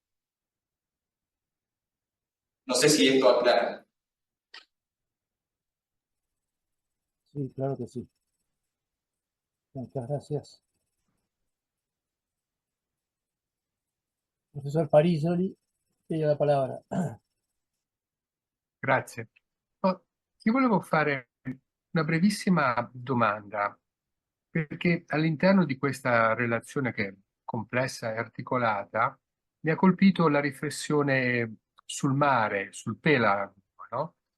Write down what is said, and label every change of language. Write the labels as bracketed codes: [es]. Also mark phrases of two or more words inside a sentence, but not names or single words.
[es] No sé si esto aclara. Sí, claro que sí. Muchas gracias. Professor Parisoli, tiene la palabra. [it] Grazie. Ti volevo fare una brevissima domanda, perché all'interno di questa relazione che è complessa e articolata, mi ha colpito la riflessione sul mare, sul pelago, no?